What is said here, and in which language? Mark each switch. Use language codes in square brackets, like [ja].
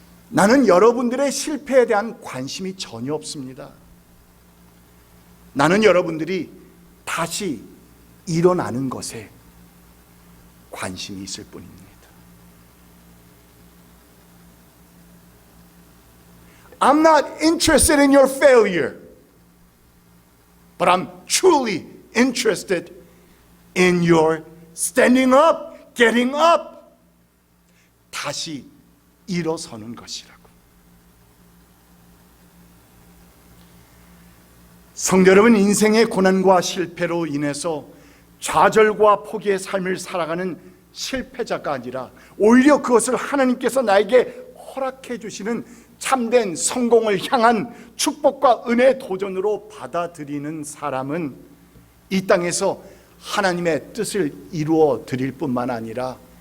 [ko] 나는 여러분들의 실패에 대한 관심이 전혀 없습니다. 나는 여러분들이 다시 일어나는 것에 관심이 있을 뿐입니다. [en] I'm not interested in your failure, but I'm truly interested in your standing up, getting up. [ko] 다시 일어서는 것이라고. 성도 여러분, 인생의 고난과 실패로 인해서 좌절과 포기의 삶을 살아가는 실패자가 아니라 오히려 그것을 하나님께서 나에게 허락해 주시는 참된 성공을 향한 축복과 은혜의 도전으로 받아들이는 사람은 이 땅에서 하나님의 뜻을 이루어 드릴 뿐만 아니라